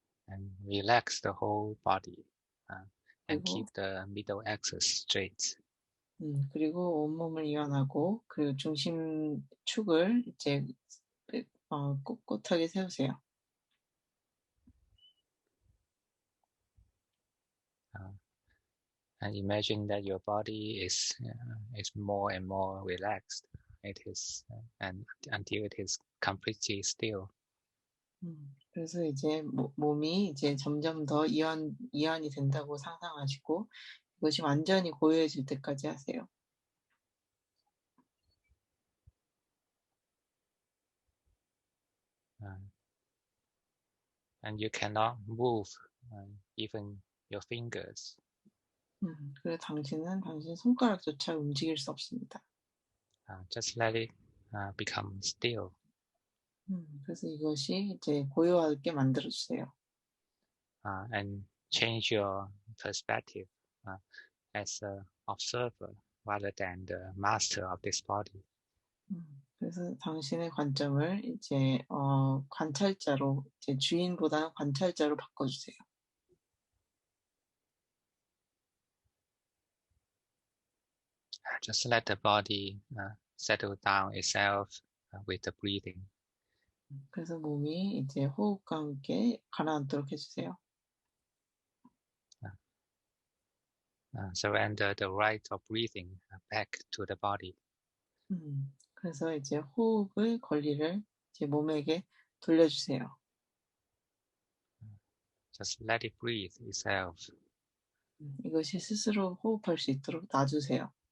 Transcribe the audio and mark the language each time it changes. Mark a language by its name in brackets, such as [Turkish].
[English] And relax the whole body, and [Korean] 그리고 [English] keep the middle axis straight. [Korean] 그리고 온몸을 이완하고 그 중심축을 이제 꼿꼿하게 세우세요. [English] And imagine that your body is more and more relaxed. It is, and until it is completely still. [Korean] 그래서 이제 몸이 이제 점점 더 이완이 된다고 상상하시고 이것이 완전히 고요해질 때까지 하세요. [English] And you cannot move even your fingers. [Korean] 그래서 당신은 당신 손가락조차 움직일 수 없습니다. [English] Just let it become still. [Korean] 그래서 이것이 이제 고요하게 만들어 주세요. [English] And change your perspective as an observer rather than the master of this body. [Korean] 그래서 당신의 관점을 이제 관찰자로 이제 주인보다는 관찰자로 바꿔주세요. [English] Just let the body settle down itself with the breathing. [Korean] 그래서 몸이 이제 호흡과 함께 가라앉도록 해주세요. [English] Surrender the right of breathing back to the body. [Korean] 그래서 이제 호흡의 권리를 이제 몸에게 돌려주세요. [English] Just let it breathe itself. [Korean] 이것이 스스로 호흡할 수 있도록 놔주세요.